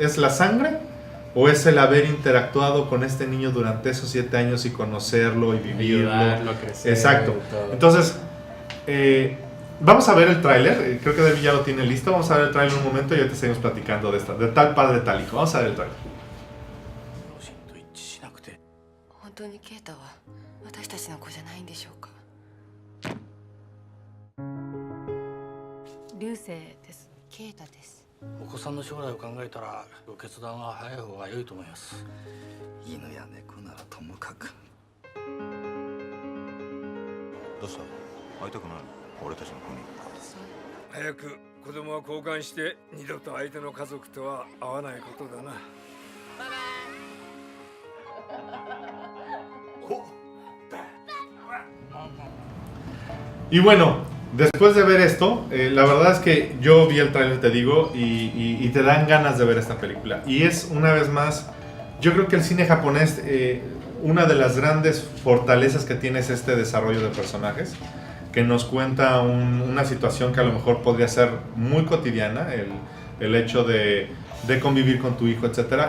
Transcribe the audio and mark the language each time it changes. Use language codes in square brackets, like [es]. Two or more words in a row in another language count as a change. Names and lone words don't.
[es] ¿Es la sangre o es el haber interactuado con este niño durante esos 7 años y conocerlo y vivirlo? Ayudarlo a crecer. Exacto. Entonces, vamos a ver el tráiler. Creo que David ya lo tiene listo. Vamos a ver el tráiler un momento y ahorita seguimos platicando de Tal Padre Tal Hijo. Vamos a ver el tráiler. [ja] 流星です。ケイタです。お子さんの将来を考えたら決断は早い方が良いと思います。犬や猫ならともかく。どうした？会いたくない？俺たちの子に。早く子供は交換して二度と相手の家族とは会わないことだな。 [es] Y bueno, después de ver esto, la verdad es que yo vi el tráiler, te digo, y te dan ganas de ver esta película. Y es, una vez más, yo creo que el cine japonés, una de las grandes fortalezas que tiene es este desarrollo de personajes, que nos cuenta una situación que a lo mejor podría ser muy cotidiana, el hecho de convivir con tu hijo, etc.